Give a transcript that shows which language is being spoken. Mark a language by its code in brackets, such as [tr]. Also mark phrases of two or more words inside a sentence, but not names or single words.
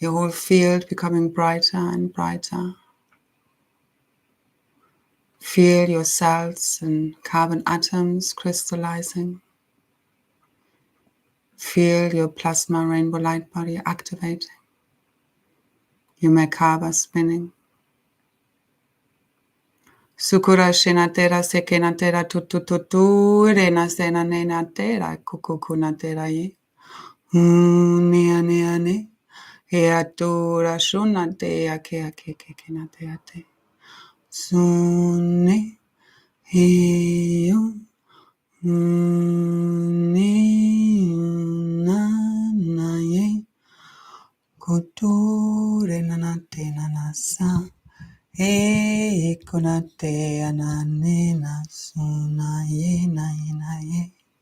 [en] Your whole field becoming brighter and brighter. Feel your cells and carbon atoms crystallizing. Feel your plasma rainbow light body activating. Your Merkaba spinning. Sukura shenatera sekenatera tutututu rena sena nenatera kukukunatera ye. Neane. Eatura shunate ake ake kekenate ate. Sunne. Heyo. Nanaye. Kuture nanate nanasa. Konate ananena sunaye naye.